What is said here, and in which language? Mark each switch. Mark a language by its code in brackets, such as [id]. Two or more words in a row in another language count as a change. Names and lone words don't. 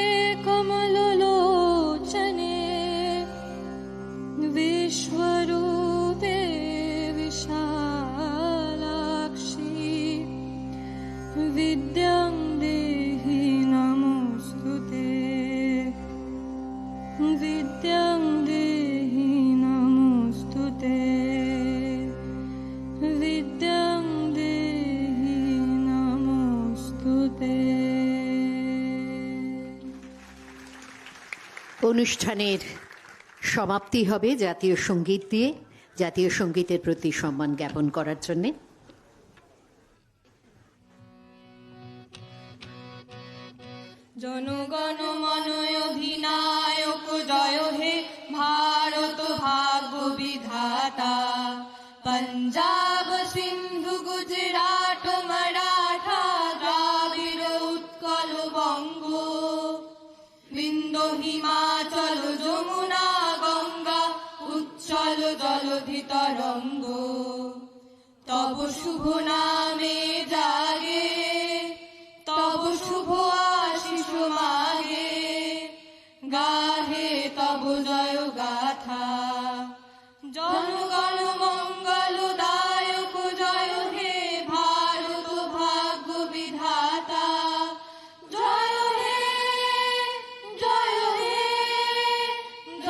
[sa] कमललोचने विश्वरूपे विशालाक्षी विद्यां देहि नमोऽस्तुते विद्यां देहि नमोऽस्तुते विद्यां देहि नमोऽस्तुते। [bn] অনুষ্ঠানের সমাপ্তি হবে জাতীয় সঙ্গীত দিয়ে। জাতীয় সঙ্গীতের প্রতি সম্মান জ্ঞাপন করার জন্য জনগণ মন অধিনায়ক জয় হে ভারত ভাগ্য বিধাতা पंजाब सिंधु गुजरात মারাঠা দ্রাবিড় উৎকল বঙ্গ বিন্ধ্য হিমাচল যমুনা গঙ্গা উচ্ছল জলধি তরঙ্গ তব শুভ নামে জাগে তব শুভ আশিস মাগে গাহে তব জয় গাথা জনগণ মঙ্গলদায়ক জয় হে ভারত ভাগ্য বিধাতা জয় হে জয় হে